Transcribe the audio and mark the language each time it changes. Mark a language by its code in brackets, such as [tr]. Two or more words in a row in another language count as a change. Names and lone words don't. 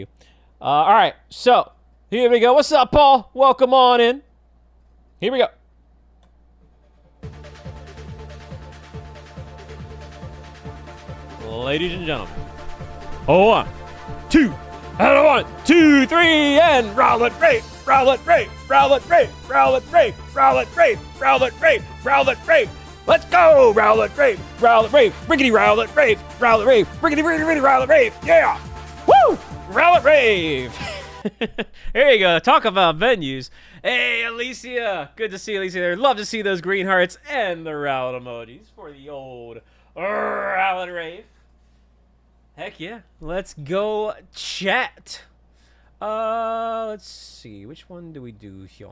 [en] All right, so here we go. What's up, Paul? Welcome on in. Here we go. Ladies and gentlemen. 1, 2, and 1, 2, 3, and Rowlet Rave, Rowlet Rave, Rowlet Rave, Rowlet Rave, Rowlet Rave, Rowlet Rave, Rowlet Rave. Let's go, Rowlet Rave, Rowlet Rave, Rickety Rowlet Rave, Rowlet Rave, Rickety Rowlet Rave, yeah! Woo! Rowlet Rave! There you go, talk about venues. Hey, Alicia, good to see Alicia there. Love to see those green hearts and the Rowlet emojis for the old Rowlet Rave. Heck yeah, let's go chat. Let's see, which one do we do here?